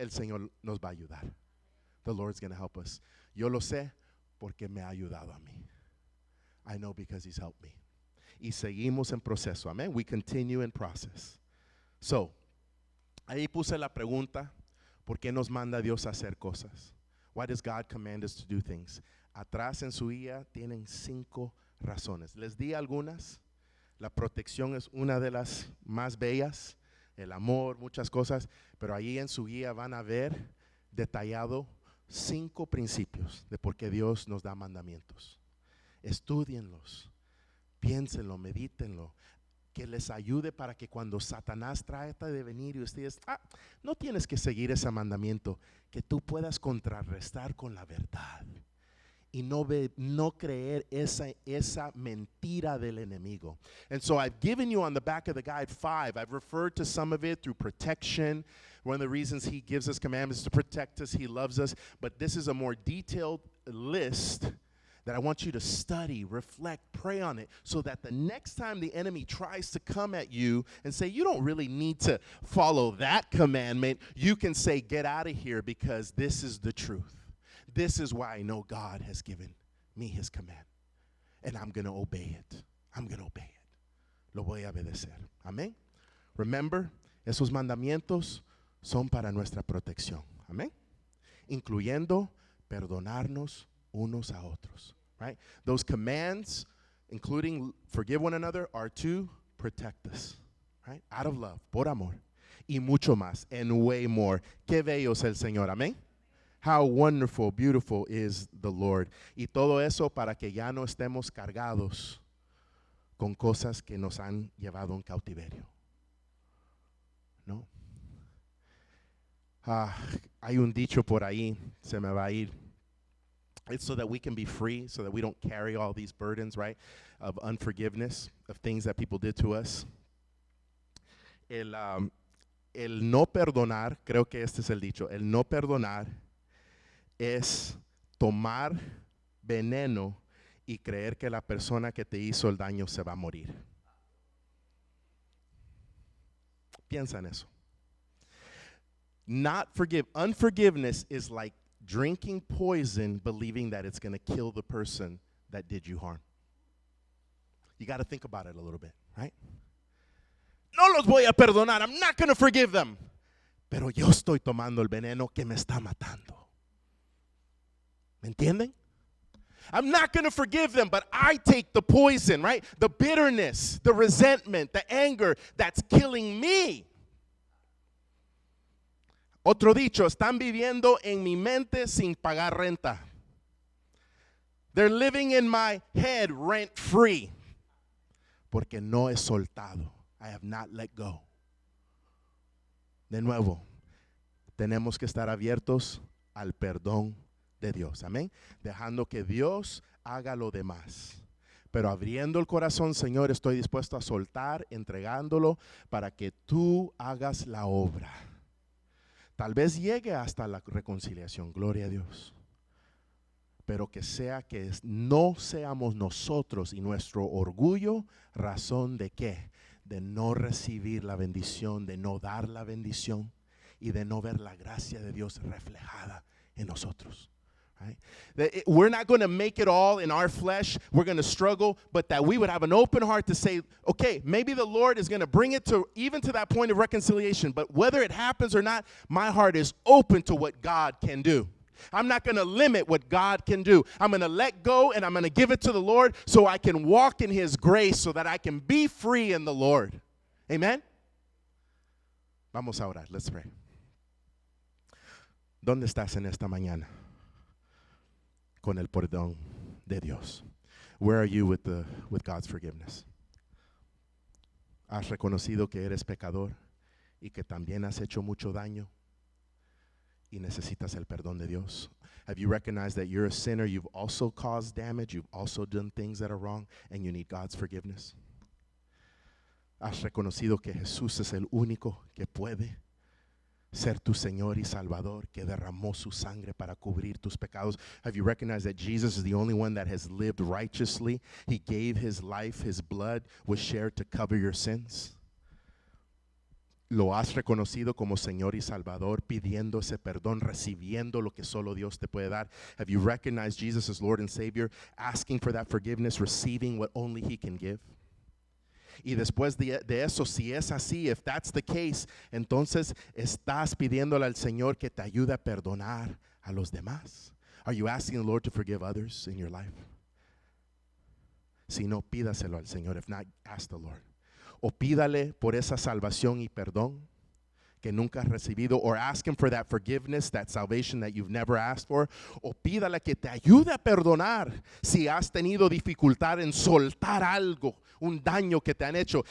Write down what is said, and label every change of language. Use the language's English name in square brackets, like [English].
[Spanish] El Señor nos va a ayudar. [English] The Lord's going to help us. [Spanish] Yo lo sé porque me ha ayudado a mí. [English] I know because He's helped me. [Spanish] Y seguimos en proceso. Amen? [English] We continue in process. [Spanish] So, ahí puse la pregunta, ¿por qué nos manda Dios a hacer cosas? [English] Why does God command us to do things? [Spanish] Atrás en su guía tienen 5 razones. Les di algunas. La protección es una de las más bellas. El amor, muchas cosas. Pero ahí en su guía van a ver detallado 5 principios de por qué Dios nos da mandamientos. Estúdienlos, piénsenlo, medítenlo. Que les ayude para que cuando Satanás trata de venir y ustedes, no tienes que seguir ese mandamiento, que tú puedas contrarrestar con la verdad y no creer esa mentira del enemigo. [English] And so I've given you on the back of the guide 5. I've referred to some of it through protection. One of the reasons He gives us commandments is to protect us. He loves us. But this is a more detailed list that I want you to study, reflect, pray on it, so that the next time the enemy tries to come at you and say, you don't really need to follow that commandment, you can say, get out of here, because this is the truth. This is why I know God has given me His command. And I'm going to obey it. I'm going to obey it. [Spanish] Lo voy a obedecer. Amén. Remember, esos mandamientos son para nuestra protección. Amén. Incluyendo perdonarnos unos a otros, right? [English] Those commands, including forgive one another, are to protect us, right? Out of love, [Spanish] por amor, y mucho más, [English] and way more. [Spanish] Qué bello es el Señor, amén. [English] How wonderful, beautiful is the Lord. [Spanish] Y todo eso para que ya no estemos cargados con cosas que nos han llevado en cautiverio. ¿No? Hay un dicho por ahí, se me va a ir. [English] It's so that we can be free, so that we don't carry all these burdens, right, of unforgiveness, of things that people did to us. [Spanish] El no perdonar, creo que este es el dicho, el no perdonar es tomar veneno y creer que la persona que te hizo el daño se va a morir. Piensa en eso. [English] Unforgiveness is like drinking poison, believing that it's going to kill the person that did you harm. You got to think about it a little bit, right? [Spanish] No los voy a perdonar. [English] I'm not going to forgive them. [Spanish] Pero yo estoy tomando el veneno que me está matando. ¿Me entienden? [English] I'm not going to forgive them, but I take the poison, right? The bitterness, the resentment, the anger that's killing me. [Spanish] Otro dicho, están viviendo en mi mente sin pagar renta. [English] They're living in my head rent free. [Spanish] Porque no he soltado. [English] I have not let go. [Spanish] De nuevo, tenemos que estar abiertos al perdón de Dios. Amén. Dejando que Dios haga lo demás. Pero abriendo el corazón, Señor, estoy dispuesto a soltar, entregándolo para que tú hagas la obra. Tal vez llegue hasta la reconciliación, gloria a Dios. Pero que sea que no seamos nosotros y nuestro orgullo razón de qué, de no recibir la bendición, de no dar la bendición y de no ver la gracia de Dios reflejada en nosotros. [English] Right? We're not going to make it all in our flesh. We're going to struggle, but that we would have an open heart to say, okay, maybe the Lord is going to bring it to even to that point of reconciliation, but whether it happens or not, my heart is open to what God can do. I'm not going to limit what God can do. I'm going to let go and I'm going to give it to the Lord so I can walk in His grace, so that I can be free in the Lord. [Spanish] Amen? Vamos a orar. [English] Let's pray. [Spanish] ¿Dónde estás en esta mañana? Con el perdón de Dios. [English] Where are you with God's forgiveness? [Spanish] ¿Has reconocido que eres pecador y que también has hecho mucho daño y necesitas el perdón de Dios? [English] Have you recognized that you're a sinner? You've also caused damage. You've also done things that are wrong, and you need God's forgiveness. [Spanish] ¿Has reconocido que Jesús es el único que puede ser tu Señor y Salvador, que derramó su sangre para cubrir tus pecados? [English] Have you recognized that Jesus is the only one that has lived righteously? He gave His life, His blood was shared to cover your sins. [Spanish] ¿Lo has reconocido como Señor y Salvador, pidiendo ese perdón, recibiendo lo que solo Dios te puede dar? [English] Have you recognized Jesus as Lord and Savior, asking for that forgiveness, receiving what only He can give? [Spanish] Y después de eso, si es así, [English] if that's the case, [Spanish] entonces estás pidiéndole al Señor que te ayude a perdonar a los demás. [English] Are you asking the Lord to forgive others in your life? [Spanish] Si no, pídaselo al Señor. [English] If not, ask the Lord. [Spanish] O pídale por esa salvación y perdón que nunca has recibido, [English] or ask Him for that forgiveness, that salvation that you've never asked for, [Spanish] o pídale que te ayude a perdonar si has tenido dificultad en soltar algo, un daño que te han hecho.